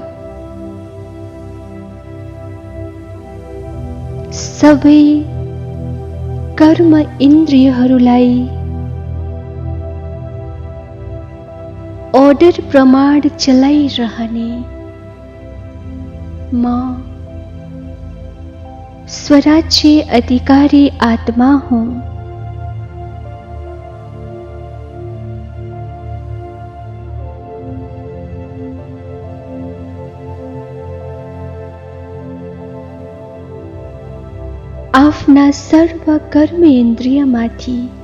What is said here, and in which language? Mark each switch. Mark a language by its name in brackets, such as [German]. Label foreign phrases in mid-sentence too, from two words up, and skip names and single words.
[Nepali] सबै कर्म इन्द्रियहरूलाई अर्डर प्रमाण चलाइरहने म स्वराज्य अधिकारी [Hindi] आत्मा हूँ। [Nepali] आफ्ना सर्व कर्मेन्द्रियमाथि